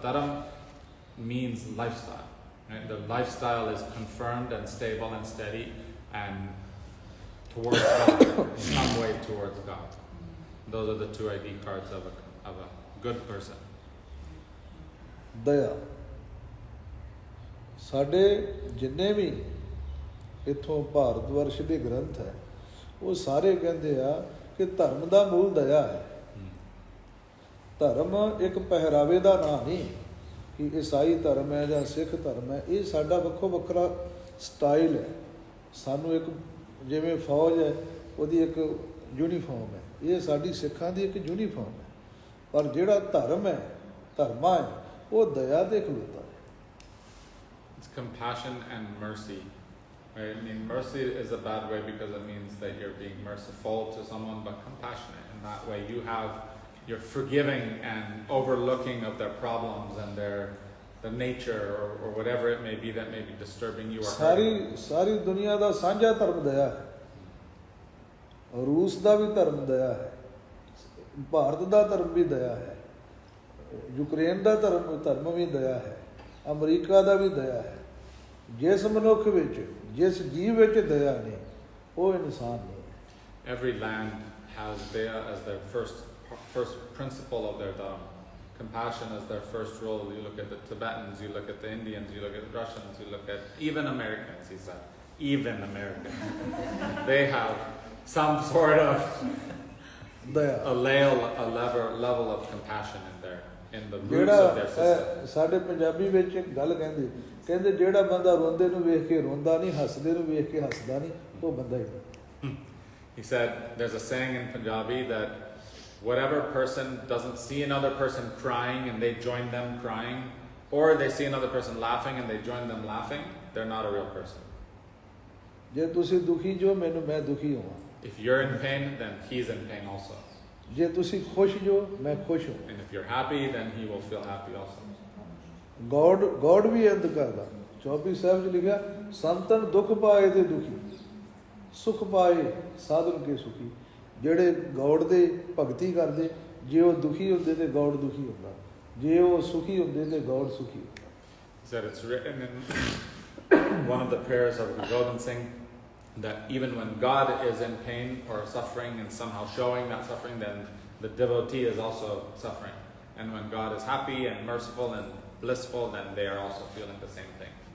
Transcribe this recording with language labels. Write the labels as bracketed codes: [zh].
[en] Dharam means lifestyle. Right? The lifestyle is confirmed and stable and steady and towards God, in some way towards God. Those are the two ID cards of a good person. [pa] ਦਇਆ। ਸਾਡੇ ਜਿੰਨੇ ਵੀ ਇੱਥੋਂ ਭਾਰਤ ਵਰਸ਼ ਦੇ ਗ੍ਰੰਥ ਹੈ ਉਹ ਸਾਰੇ ਕਹਿੰਦੇ ਆ ਕਿ ਧਰਮ ਦਾ ਮੂਲ ਦਇਆ ਹੈ। ਧਰਮ ਇੱਕ ਪਹਿਰਾਵੇ ਦਾ ਨਾਂ ਨਹੀਂ ਕਿ ਈਸਾਈ ਧਰਮ ਹੈ ਜਾਂ ਸਿੱਖ ਧਰਮ ਹੈ। ਇਹ ਸਾਡਾ ਵੱਖੋ ਵੱਖਰਾ ਸਟਾਈਲ ਹੈ। ਸਾਨੂੰ ਇੱਕ ਜਿਵੇਂ ਫੌਜ ਹੈ ਉਹਦੀ ਇੱਕ ਯੂਨੀਫਾਰਮ ਹੈ, ਇਹ ਸਾਡੀ ਸਿੱਖਾਂ ਦੀ ਇੱਕ ਯੂਨੀਫਾਰਮ ਹੈ। ਪਰ ਜਿਹੜਾ ਧਰਮ ਹੈ, ਧਰਮਾ ਹੈ, ਉਹ ਦਇਆ ਤੇ ਖਲੋਤਾ ਹੈ। [en] It's compassion and mercy. Right? I mean, mercy is a bad way because it means that you're being merciful to someone, but compassionate. In that way, you're forgiving and overlooking of their problems and the nature or whatever it may be that may be disturbing you or hurting. [pa] ਸਾਰੀ ਦੁਨੀਆ ਦਾ ਸਾਂਝਾ ਧਰਮ ਦਇਆ ਹੈ। ਰੂਸ ਦਾ ਵੀ ਧਰਮ ਦਇਆ ਹੈ, ਭਾਰਤ ਦਾ ਧਰਮ ਵੀ ਦਇਆ ਹੈ, ਯੂਕਰੇਨ ਦਾ ਧਰਮ ਵੀ ਦਇਆ ਹੈ, ਅਮਰੀਕਾ ਦਾ ਵੀ ਦਇਆ ਹੈ। ਜਿਸ ਮਨੁੱਖ ਵਿੱਚ, ਜਿਸ ਜੀਵ ਵਿੱਚ ਦਇਆ ਨਹੀਂ, ਉਹ ਇਨਸਾਨ ਨਹੀਂ ਹੈ। [en] Every land has daya as their first principle of their dharma. Compassion is their first role. You look at the Tibetans, you look at the Indians, you look at the Russians, you look at even Americans, he said. Even Americans. They have some sort of a level of compassion in the roots of their system. [pa] ਸਾਡੇ ਪੰਜਾਬੀ ਵਿੱਚ ਇੱਕ ਗੱਲ ਕਹਿੰਦੇ ਜਿਹੜਾ ਬੰਦਾ ਰੋਂਦੇ ਨੂੰ ਵੇਖ ਕੇ ਰੋਂਦਾ ਨਹੀਂ, ਹੱਸਦੇ ਨੂੰ ਵੇਖ ਕੇ ਹੱਸਦਾ ਨਹੀਂ, ਉਹ ਬੰਦਾ ਹੀ ਨਹੀਂ। [en] He said, there's a saying in Punjabi that whatever person doesn't see another person crying and they join them crying, or they see another person laughing and they join them laughing, they're not a real person. [pa] ਜੇ ਤੁਸੀਂ ਦੁਖੀ ਜੋ, ਮੈਂ ਦੁਖੀ ਹਾਂ। [en] If you're in pain, then he's in pain also. [pa] ਜੇ ਤੁਸੀਂ ਖੁਸ਼ ਜੋ, ਮੈਂ ਖੁਸ਼ ਹਾਂ। [en] And if you're happy, then he will feel happy also. [pa] God ਵੀ ਇੰਦ ਕਰਦਾ। ਚੌਪਈ ਸਾਹਿਬ 'ਚ ਲਿਖਿਆ, ਸੰਤਨ ਦੁੱਖ ਪਾਏ ਤੇ ਦੁਖੀ, ਸੁਖ ਪਾਏ ਸਾਧਨ ਕੇ ਸੁਖੀ। ਜਿਹੜੇ ਗੌਡ ਦੇ ਭਗਤੀ ਕਰਦੇ, ਜੇ ਉਹ ਦੁਖੀ ਹੁੰਦੇ ਤੇ ਗੌਡ ਦੁਖੀ ਹੁੰਦਾ, ਜੇ ਉਹ ਸੁਖੀ ਹੁੰਦੇ ਤੇ ਗੌਡ ਸੁਖੀ ਹੁੰਦਾ। [en] He said it's written in one of the prayers of Gurwinder Singh that even when God is in pain or suffering and somehow showing that suffering, then the devotee is also suffering. And when God is happy and merciful and blissful, then they are also feeling the same thing.